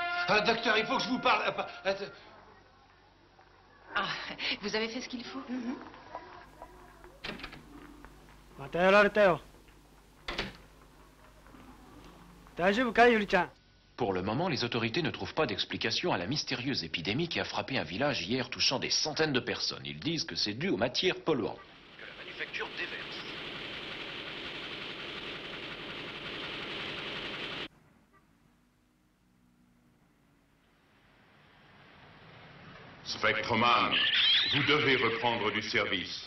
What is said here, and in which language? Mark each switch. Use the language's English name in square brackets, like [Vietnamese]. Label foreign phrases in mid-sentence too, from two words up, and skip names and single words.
[French] Docteur, il faut que je vous parle. Ah, vous avez fait ce qu'il faut? [Japanese] またやられたよ。大丈夫かい、ゆりちゃん。 [French] Pour le moment, les autorités ne trouvent pas d'explication à la mystérieuse épidémie qui a frappé un village hier, touchant des centaines de personnes. Ils disent que c'est dû aux matières polluantes. Que la manufacture déverse. Spectreman, vous devez reprendre du service.